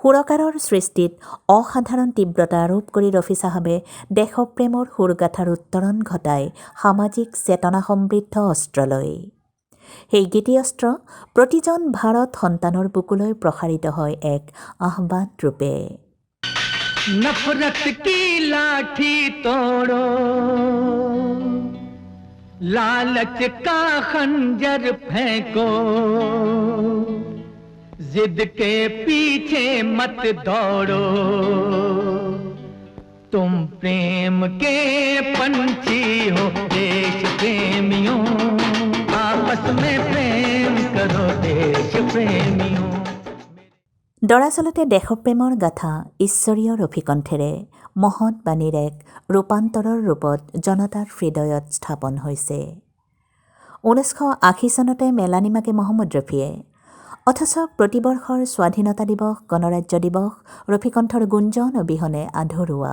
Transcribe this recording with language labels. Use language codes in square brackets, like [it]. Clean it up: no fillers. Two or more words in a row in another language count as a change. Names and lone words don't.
[as] সুৰকাৰৰ সৃষ্টিত অসাধাৰণ তীব্ৰতা আৰোপ কৰি ৰফি চাহাবে দেশপ্ৰেমৰ সুৰগাথাৰ উত্তৰণ ঘটাই সামাজিক চেতনা সমৃদ্ধ অস্ত্ৰলৈ। সেই গীতি অস্ত্ৰ প্ৰতিজন ভাৰত সন্তানৰ বুকুলৈ প্ৰসাৰিত হয় এক আহ্বান ৰূপে। [hi] नफरत की लाठी तोड़ो, लालच का खंजर फेंको, जिद के पीछे मत दौड़ो, तुम प्रेम के पंछी हो देश प्रेमियों, आपस में प्रेम करो देश प्रेमियों। [as] দৰাচলতে দেশপ্ৰেমৰ গাথা ঈশ্বৰীয় ৰফিকণ্ঠেৰে মহৎ বাণীৰ এক ৰূপান্তৰৰ ৰূপত জনতাৰ হৃদয়ত স্থাপন হৈছে। 1980 চনতে মেলানিমাকে মহম্মদ ৰফিয়ে, অথচ প্ৰতিবৰ্ষৰ স্বাধীনতা দিৱস, গণৰাজ্য দিৱস ৰফিকণ্ঠৰ গুঞ্জন অবিহনে আধৰুৱা।